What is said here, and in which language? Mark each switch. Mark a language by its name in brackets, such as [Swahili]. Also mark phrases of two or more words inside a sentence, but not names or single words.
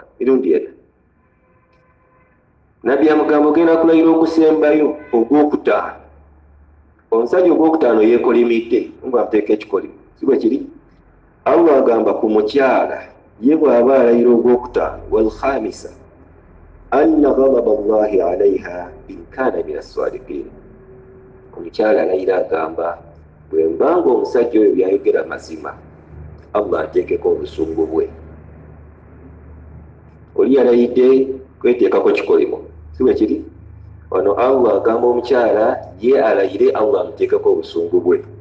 [Ganda] Mirundi 4. Nabbi amugamba ogenda kulayira okusembayo ogwokutaano. Omusajja ogwokutaano yeekolimidde, nga amuteeka ekikolimo, si bwe kiri? Allah agamba ku mukyala ye bw'aba alayira ogwokutaano, [Arabic] والخامسة أن غضب الله عليها إن كان من الصادقين. [Ganda] Omukyala alayira agamba bwe mbanga omusajja oyo byayogera mazima, Allah ateekeko obusungu bwe. Oli yalayidde kweteekako kikolimo, si bwe kiri? Ono Allah agamba omukyala ye alayire Allah amuteekako obusungu bwe.